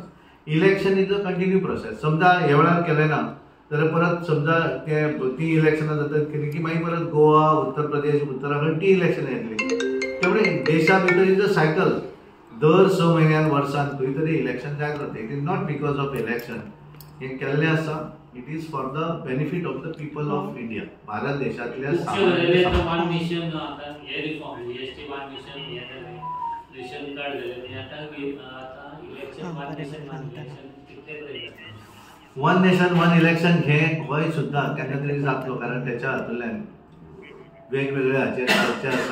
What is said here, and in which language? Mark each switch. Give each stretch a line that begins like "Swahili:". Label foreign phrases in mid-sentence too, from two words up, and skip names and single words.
English: election is a continue process.
Konkani: समजा ह्या वेळार केलें ना जाल्यार परत समजा ती इलेक्शनां जातात की मागीर परत गोवा, उत्तर प्रदेश, उत्तराखंड ती इलेक्शनां येतली. त्यामुळे देशा भितर
English: is a cycle.
Konkani: दर 6 म्हयन्यान वर्सान खंय तरी इलेक्शन जायत रावता.
English: It is not because of election.
Konkani: हें केल्लें आसा
English: It is for the benefit of the people of India.
Konkani: भारत देशांतल्या
English: One nation
Konkani: आता हे
English: reform GST one nation ration card
Konkani: झाले आता
English: election one nation one election
Konkani: कितले पर्यंत
English: One nation one election
Konkani: हे गोंय सुद्दां केन्ना तरी जातलो कारण त्याच्या हातूंतल्यान वेगवेगळ्या हाचेर चर्चा आसा.